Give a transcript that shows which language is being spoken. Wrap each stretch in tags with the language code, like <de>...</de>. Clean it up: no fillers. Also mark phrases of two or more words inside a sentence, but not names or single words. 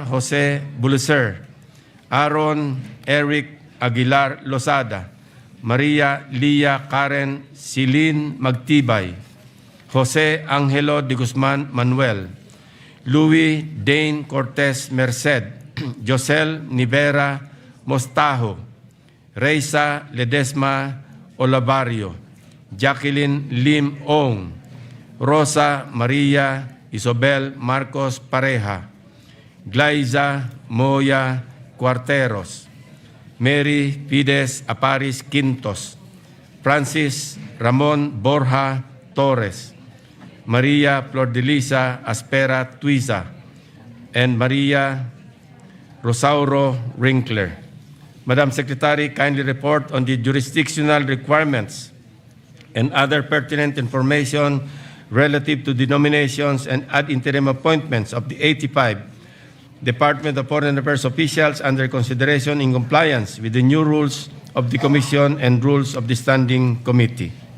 <en>Jose Buluser, Aaron Eric Aguilar Losada, Maria Lia Karen Silin Magtibay, Jose Angelo de Guzman Manuel, Louis Dane Cortez Merced, Josel Nivera Mostajo, Reisa Ledesma Olavario, Jacqueline Lim Ong, Rosa Maria Isabel Marcos Pareja, Glaiza Moya Cuarteros, Mary Fides Aparis Quintos, Francis Ramon Borja Torres, Maria Flordelisa Aspera Tuiza, and Maria Rosauro Winkler. Madam Secretary, kindly report on the jurisdictional requirements and other pertinent information relative to the nominations and ad interim appointments of the 85 Department of Foreign Affairs officials under consideration in compliance with the new rules of the Commission and rules of the Standing Committee.</en>